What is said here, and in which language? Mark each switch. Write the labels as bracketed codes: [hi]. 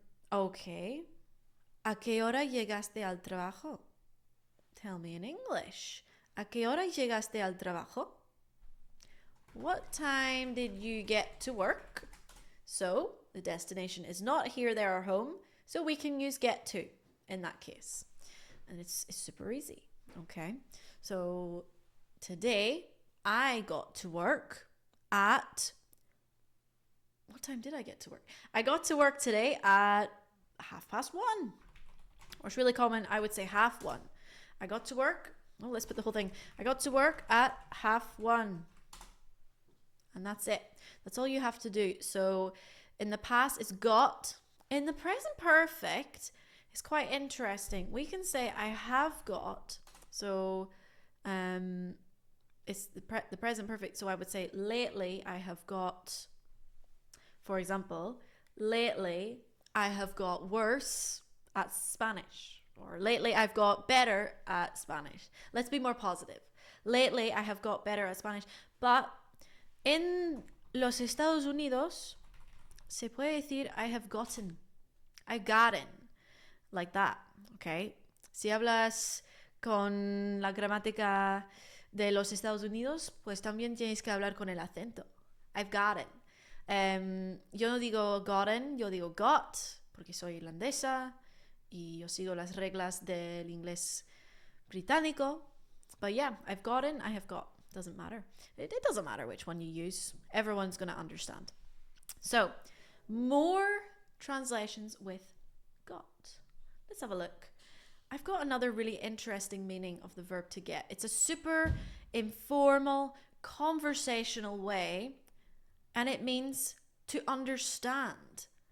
[es] Okay. ¿A qué hora llegaste al trabajo? [en] Tell me in English. [es] ¿A qué hora llegaste al trabajo? [en] What time did you get to work? So the destination is not here, there, or home. So we can use get to in that case. And it's super easy. Okay. So today I got to work at... What time did I get to work? I got to work today at 1:30. Or it's really common, I would say 1:30. I got to work... Oh, let's put the whole thing. I got to work at 1:30. And that's it. That's all you have to do. So in the past, it's got. In the present perfect, it's quite interesting. We can say I have got. So it's the present perfect. So I would say lately I have got. For example, lately I have got worse at Spanish. Or lately I've got better at Spanish. Let's be more positive. Lately I have got better at Spanish. [es] But en los Estados Unidos, se puede decir [en] I have gotten. I've gotten. Like that, okay? [es] Si hablas con la gramática de los Estados Unidos, pues también tienes que hablar con el acento. [en] I've gotten. [es] Yo no digo gotten, yo digo got, porque soy irlandesa y yo sigo las reglas del inglés británico. [en] But yeah, I've gotten, I have got. Doesn't matter. It doesn't matter which one you use. Everyone's going to understand. So, more translations with got. Let's have a look. I've got another really interesting meaning of the verb to get. It's a super informal, conversational way, and it means to understand.